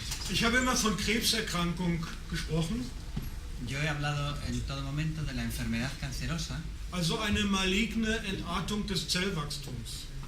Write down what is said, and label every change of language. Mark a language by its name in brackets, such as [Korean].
[German] Ich habe immer von Krebserkrankung gesprochen, [Spanish] Yo he hablado en todo momento de la enfermedad cancerosa, [German] also eine maligne Entartung des Zellwachstums.